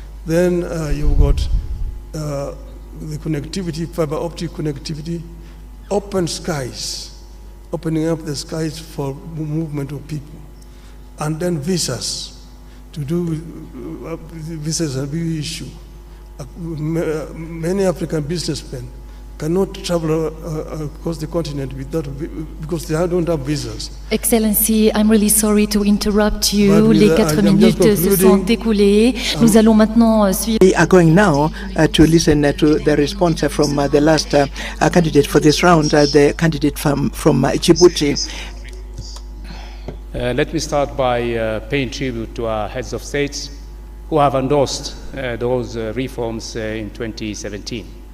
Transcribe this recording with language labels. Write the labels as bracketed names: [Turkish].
[English] Then you've got the connectivity, fiber optic connectivity, open skies, opening up the skies for movement of people, and then visas. To do visas are a big issue. Many African businessmen cannot travel across the continent without, because they don't have visas. Excellency, I'm really sorry to interrupt you. [French] Les 4 minutes se sont écoulées. Nous allons maintenant suivre. [English] We are going now to listen to the response from the last candidate for this round, the candidate from Djibouti. Let me start by paying tribute to our heads of states who have endorsed those reforms in 2017.